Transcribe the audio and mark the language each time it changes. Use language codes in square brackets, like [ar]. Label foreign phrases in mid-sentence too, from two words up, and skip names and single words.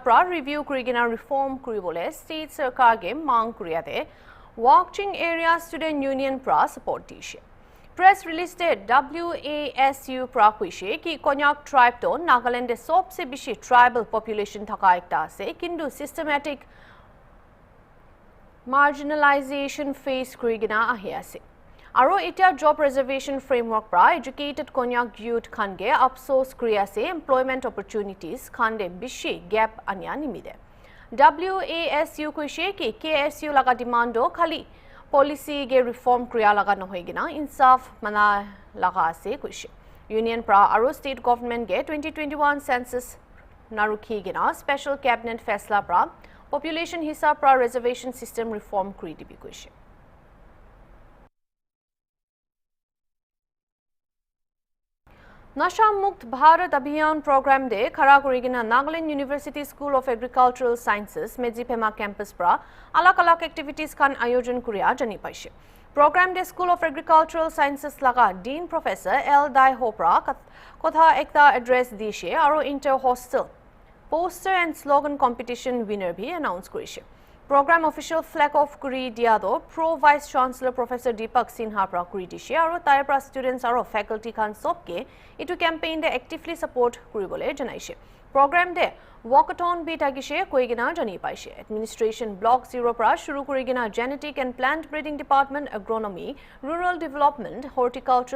[nag] pra review kurigina reform kuribole state sarkar ge mang kuriya de watching area [en] student union [nag] pra support dishe [en] press release [nag] de WASU pra kuishe ki Konyak tribe to Nagaland de sobse beshi [en] tribal population [nag] thaka ekta ase kintu systematic [en] marginalization face [nag] kurigina ahi ase Aro etia [en] job reservation framework [nag] pra [en] educated Konyak youth [nag] khange afsos kriya se [en] employment opportunities [nag] khande bishi gap anya nimide WASU kuishe ki KSU laga demando khali policy ge reform kriya laga nohoi gina insaf mana laga ase kuishe union pra aro state government ge 2021 census narukhi gina [en] special cabinet [nag] faisla pra population hisab pra [en] reservation system reform [nag] kri dibi kuishe Nasha Mukt Bharat Abhiyan program de khara kurigina Nagaland University School of Agricultural Sciences Mejipema campus pra alak activities kan ayojan kuriya jani paise program de School of Agricultural Sciences laga Dean Professor L Dai Hopra kotha ekta address dishe aro [en] inter hostel poster and slogan competition winner [nag] bhi announce kurise program official [en] flag off [nag] kuri dia do pro vice chancellor Professor Deepak Sinha pra kuri dishe aro tai pra students aro faculty kan sobke itu campaign de [en] actively [nag] support kuribole janaise program de walkathon bi tagishe koigina jani paise [en] administration block [nag] 0 pra shuru kurigina [en] genetic and plant breeding department agronomy rural development horticulture